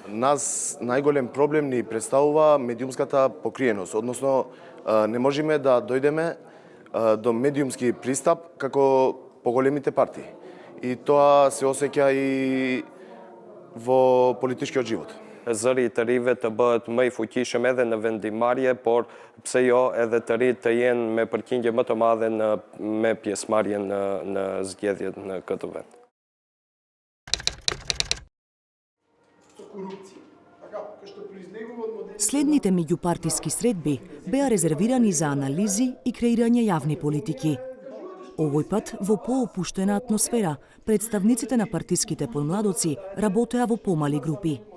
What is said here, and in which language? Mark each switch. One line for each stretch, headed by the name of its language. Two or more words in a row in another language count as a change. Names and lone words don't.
Macedonian: Нас најголем проблем ни представува медиумската покриеност, односно не можеме да дојдеме до медиумски пристап како поголемите партии. И тоа се осеќа и во политичкиот живот.
Albanian: Zëri të rive të bëhet më i fuqishëm edhe në vendimarrje, por pse jo edhe të ri të jenë me përqindje më të madhe me pjesëmarrjen në zgjedhjet në këtë vend.
Macedonian: Следните меѓупартиски средби беа резервирани за анализи и креирање јавни политики. Овој пат, во поопуштена атмосфера, представниците на партиските подмладоци работеа во помали групи.